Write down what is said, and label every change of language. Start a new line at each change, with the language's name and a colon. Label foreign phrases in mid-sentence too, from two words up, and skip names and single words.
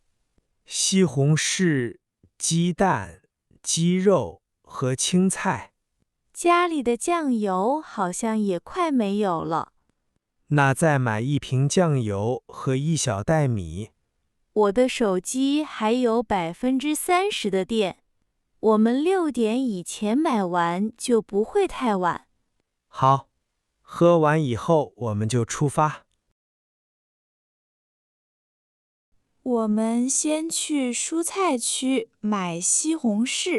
Chinese: 西紅柿、雞蛋、雞肉和青菜。家裡的醬油好像也快沒有了。那再買1瓶醬油和1小袋米。我的手機還有30%的電。我們6點以前買完就不會太晚。好，喝完以後我們就出發。我們先去蔬菜區買西紅柿。